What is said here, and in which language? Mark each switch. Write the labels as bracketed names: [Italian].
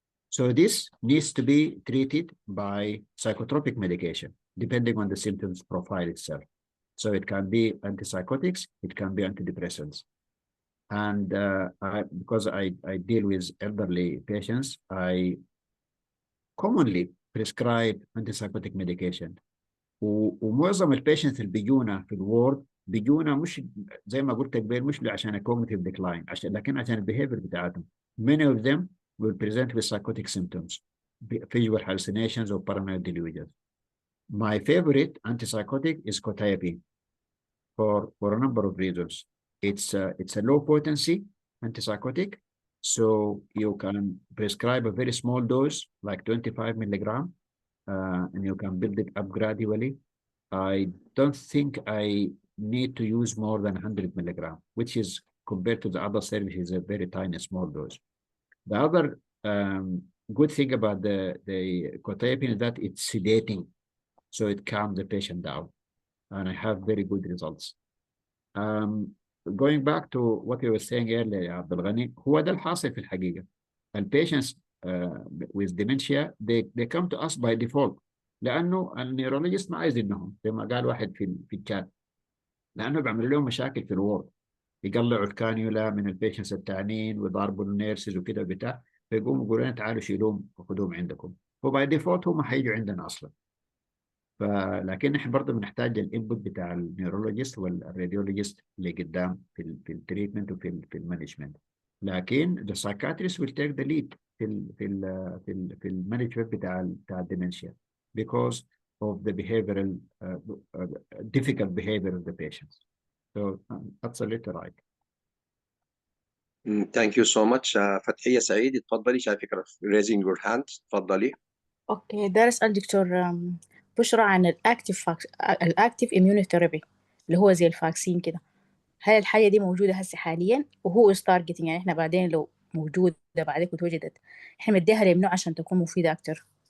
[English] So this needs to be treated by psychotropic medication, depending on the symptoms profile itself. So it can be antipsychotics, it can be antidepressants. And because I deal with elderly patients, I commonly prescribe antipsychotic medication. [Arabic] ومعظم البيشنتس اللي بيجونا في الوورد بيجونا مش زي ما قلت قبل، مش عشان الكوجنيتيف ديكلاين، لكن عشان البيهيفير بتاعتهم. [English] Many of them will present with psychotic symptoms, visual hallucinations or paranoid delusions. My favorite antipsychotic is quetiapine for a number of reasons. It's a low potency antipsychotic, so you can prescribe a very small dose, like 25 milligram, and you can build it up gradually. I don't think I need to use more than 100 milligram, which is, compared to the other services, a very tiny small dose. The other good thing about the quetiapine is that it's sedating, so it calms the patient down, and I have very good results. Going back to what you were saying earlier يا عبد الغني، [Arabic] هو ده الحاصل في الحقيقة. [English] Patients with dementia they come to us by default، [Arabic] لأنه النيورولوجيست ما عايز إنهم زي ما قال واحد في الشات، لأنه بيعمل لهم مشاكل في الوورد، يقلعوا الكانيولا من البيشنتس التانيين ويضربوا النيرسز وكده وبتاع، فيقوموا يقولوا لنا تعالوا شيلوهم وخذوهم عندكم، فباي ديفولت هم حيجوا عندنا أصلا. لكن احنا برضه بنحتاج الانبوت بتاع النيورولوجيست والراديولوجيست اللي قدام في التريتمنت وفي المانجمنت. [English] لكن the psychiatrist will take the lead [Arabic] في المانجمنت بتاع الديمنشيا [English] because of the behavioral difficult behavior of the patients. So that's a little right. Thank you so much. [Arabic] فتحية سعيد، اتفضلي، شايفك [English] raising your hand، [Arabic] اتفضلي. اوكي، ده اسال دكتور بشرى عن الاكتيف اميونوثيرابي اللي هو زي الفاكسين كده. هل الحاجة دي موجودة هسه حاليا وهو [English] is targeting، [Arabic] يعني احنا بعدين لو موجودة بعدين وتوجدت احنا مديها لمنوع عشان تكون مفيدة أكتر؟